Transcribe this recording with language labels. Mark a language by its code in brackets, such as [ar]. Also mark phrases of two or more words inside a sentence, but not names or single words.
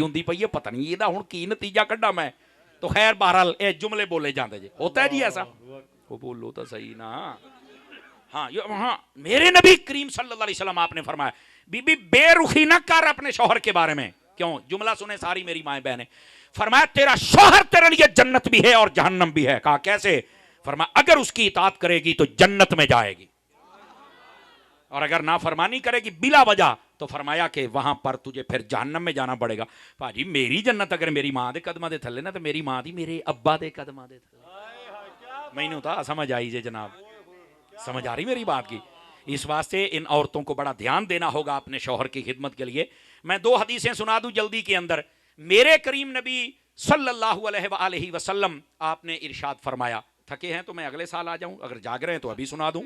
[pa] ہوندی پئی ہے پتہ نہیں یہ ہن کی نتیجہ کڈا میں تو خیر بہرحال اے جملے بولے جاندے [ur] جی ہوتا ہے جی ایسا وہ بولو تو صحیح نا ہاں میرے نبی کریم صلی اللہ علیہ وسلم آپ نے فرمایا بی بی بے رخی نہ کر اپنے شوہر کے بارے میں کیوں جملہ سنے ساری میری مائیں بہنیں فرمایا تیرا شوہر تیرے لیے جنت بھی ہے اور جہنم بھی ہے کہا کیسے فرمایا اگر اس کی اطاعت کرے گی تو جنت میں جائے گی اور اگر نافرمانی کرے گی بلا وجہ تو فرمایا کہ وہاں پر تجھے پھر جہنم میں جانا پڑے گا [pa] پاجی میری جنت اگر میری ماں دے قدماں دے تھلے نا تو میری ماں دی میرے ابا دے قدماں دے تھلے مینوں تا سمجھ آئی جے جناب سمجھ آ رہی میری بات [ur] کی اس واسطے ان عورتوں کو بڑا دھیان دینا ہوگا اپنے شوہر کی خدمت کے لیے میں 2 حدیثیں سنا دوں جلدی کے اندر میرے کریم نبی صلی اللہ علیہ وآلہ وسلم آپ نے ارشاد فرمایا تھکے ہیں تو میں اگلے سال آ جاؤں اگر جاگ رہے ہیں تو ابھی سنا دوں